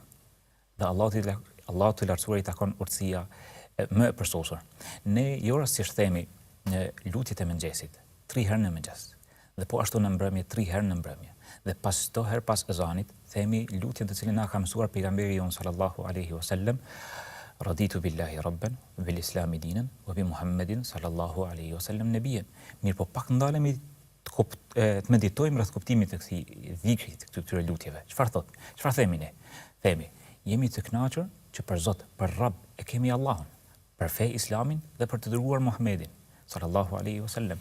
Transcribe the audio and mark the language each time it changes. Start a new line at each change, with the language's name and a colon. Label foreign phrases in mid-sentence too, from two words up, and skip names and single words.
Albanian: Dhe Allahu të lartësuar i takon urtësia më e përsosur. Ne jo rastisht themi në lutjet e mëngjesit 3 herë në mëngjes dhe po ashtu në mbrëmje 3 herë në mbrëmje. Dhe pas çdo herë pas ezanit themi lutjen të cilën na ka mësuar pejgamberi jon
Arabic: صلى الله عليه وسلم, رضيت بالله ربا وبالإسلام دينا وبمحمد صلى الله عليه وسلم نبيا.
Albanian: Mirë, po pak ndalemi të meditojmë rreth kuptimit të këtij dhikri, të këtyre lutjeve. Çfarë thot? Çfarë themi ne? Themi, jemi të kënaqur që për Zot, për Rabb e kemi Allahun, për fe Islamin dhe për të dërguar Muhammedin
Arabic: صلى الله عليه وسلم.